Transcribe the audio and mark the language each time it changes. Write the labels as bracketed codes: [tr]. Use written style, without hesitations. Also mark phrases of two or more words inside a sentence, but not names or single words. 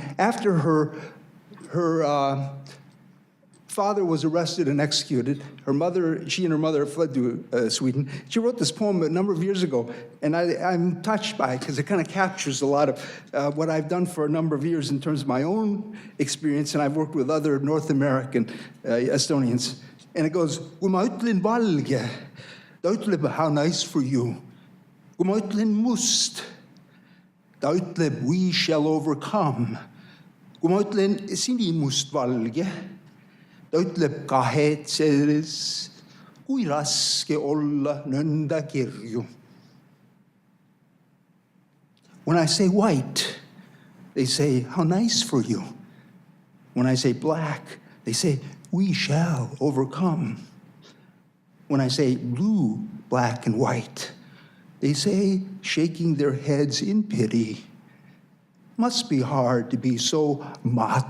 [en] After her father was arrested and executed, she and her mother fled to Sweden. She wrote this poem a number of years ago, and I'm touched by it because it kind of captures a lot of what I've done for a number of years in terms of my own experience, and I've worked with other North American Estonians. And it goes, [et] kui ma ütlen valge, ta ütleb, [en] how nice for you. [et] Kui ma ütlen must, ta ütleb, [en] we shall overcome. [et] Kui ma ütlen sinimustvalge, ta ütleb, kahetsedes, kui raske olla nõnda kirju. [en] When I say white, they say, how nice for you. When I say black, they say, we shall overcome. When I say blue, black, and white, they say, shaking their heads in pity, must be hard to be so motley, checkered.